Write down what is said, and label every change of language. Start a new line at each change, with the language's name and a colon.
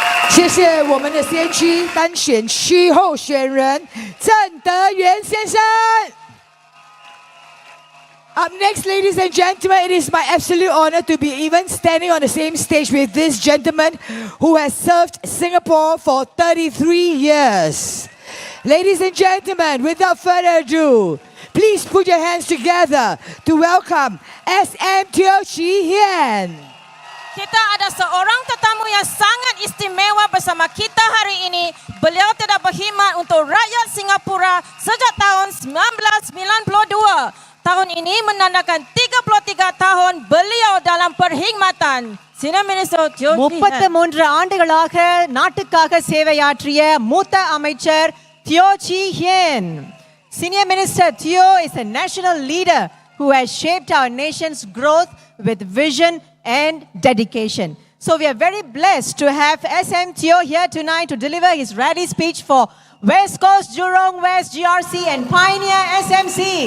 Chinese: 谢谢我们的先驱单选区候选人郑德元先生。
English: Up next, ladies and gentlemen, it is my absolute honor to be even standing on the same stage with this gentleman who has served Singapore for 33 years. Ladies and gentlemen, without further ado, please put your hands together to welcome SM Teo Chee Hian.
Malay: Kita ada seorang tetamu yang sangat istimewa bersama kita hari ini. Beliau telah berkhidmat untuk rakyat Singapura sejak tahun 1992. Tahun ini menandakan 33 tahun beliau dalam perkhidmatan.
English: Senior Minister Teo Chee Hian.
Tamil: 33 ஆண்டுகளாக நாட்டுக்காக சேவையாற்றிய மூத்த அமைச்சர் Teo Chee Hian.
English: Senior Minister Teo is a national leader who has shaped our nation's growth with vision and dedication. So we are very blessed to have SM Teo here tonight to deliver his rally speech for West Coast, Jurong West, GRC and Pioneer SMC.